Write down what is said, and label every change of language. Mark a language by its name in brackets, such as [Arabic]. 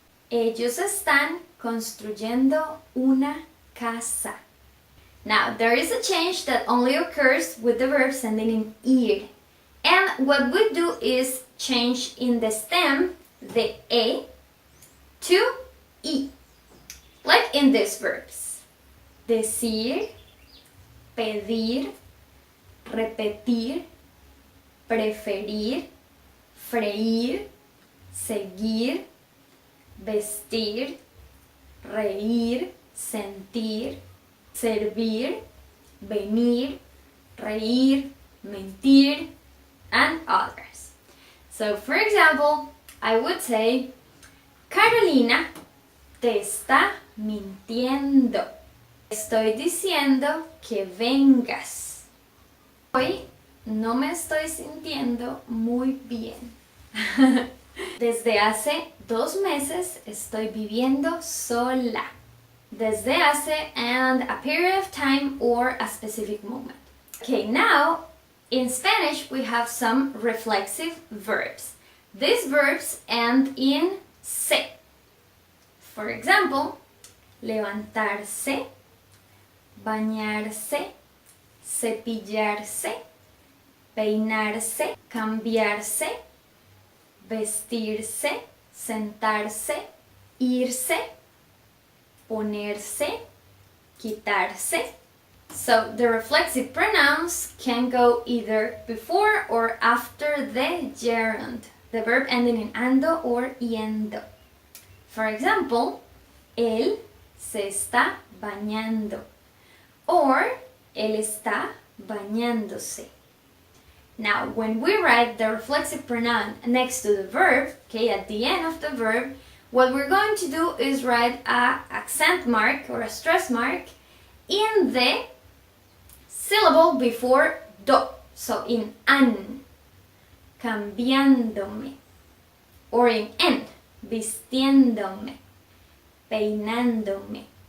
[Spanish] Ellos están construyendo una casa. [English] Now, there is a change that only occurs with the verb ending in ir. And what we do is change in the stem the E to I. Like in these verbs. Decir, pedir, repetir, preferir, freír, seguir, vestir, reír, sentir, servir, venir, reír, mentir, and others. So for example, I would say, [Spanish] Carolina te está mintiendo. Estoy diciendo que vengas. Hoy no me estoy sintiendo muy bien. Desde hace 2 meses estoy viviendo sola. [English] Desde hace and a period of time or a specific moment. Okay, now in Spanish we have some reflexive verbs. These verbs end in se. For example, levantarse, bañarse, cepillarse, peinarse, cambiarse, vestirse, sentarse, irse, ponerse, quitarse. So the reflexive pronouns can go either before or after the gerund, the verb ending in ando or iendo. For example, [Spanish] él se está bañando or él está bañándose. [English] Now, when we write the reflexive pronoun next to the verb, okay, at the end of the verb, what we're going to do is write an accent mark or a stress mark in the syllable before do. So in an, cambiándome, or in en, vistiéndome, peinándome.